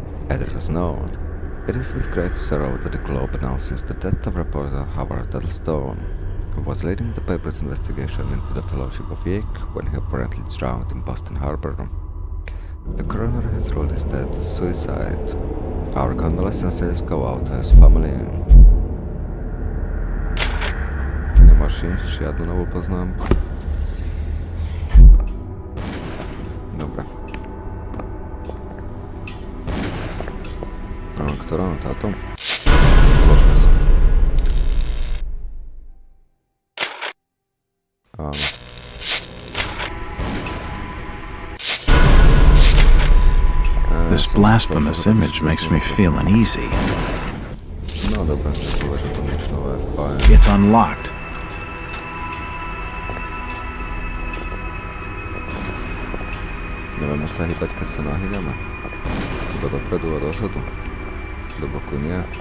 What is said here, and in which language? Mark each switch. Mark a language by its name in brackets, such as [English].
[English] As it is known, it is with great sorrow that the Globe announces the death of reporter Howard Duddlestone, who was leading the paper's investigation into the Fellowship of Yeek when he apparently drowned in Boston Harbor. The coroner has ruled his death suicide. Our condolences go out to his family. [Slovak] Ty nemáš žiadnu novú poznámku? Dobre. A ktorá? Táto? Vložme sa. Áno. [English] This blasphemous image makes me feel uneasy. [Slovak] No dobre, že to nič nové, fajn. [English] It's unlocked. [Slovak] Nevieme sa hýbať, keď sa nahýňame. Iba dopredu a dozadu. Do boku nie.